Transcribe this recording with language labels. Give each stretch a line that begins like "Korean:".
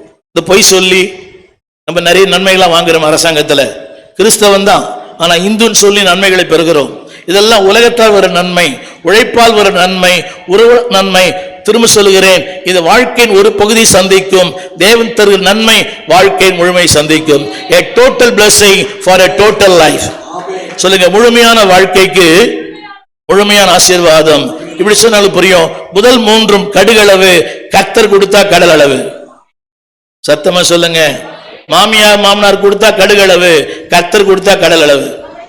Tamil: இந்த பொய் சொல்லி நம்ம நிறைய நன்மைகளாம் வாங்குறோம் அரசாங்கத்துல. கிறிஸ்தவன் தான், ஆனா இந்துன்னு சொல்லி நன்மைகளை பெறுகிறோம். இதெல்லாம் உலகத்தால் வரும் நன்மை, உழைப்பால் வரும் நன்மை, உறவு நன்மை. திரும்ப சொல்லுகிறேன், இது வாழ்க்கையின் ஒரு பகுதி சந்திக்கும், தேவன் தருகிற நன்மை வாழ்க்கையின் முழுமை சந்திக்கும்.
English: a total blessing for a total life.
Tamil: சொல்லுங்க, முழுமையான வாழ்க்கைக்கு முழுமையான ஆசீர்வாதம். இப்படி சொன்னாலும் புரியும். முதல் மூன்றும் கடுகளவு, கர்த்தர் கொடுத்தா கடல் அளவு. சத்தமா சொல்லுங்க, மாமியார் மாமனார் கொடுத்தா கடுகளவு, கர்த்தர் கொடுத்தா கடல் அளவு.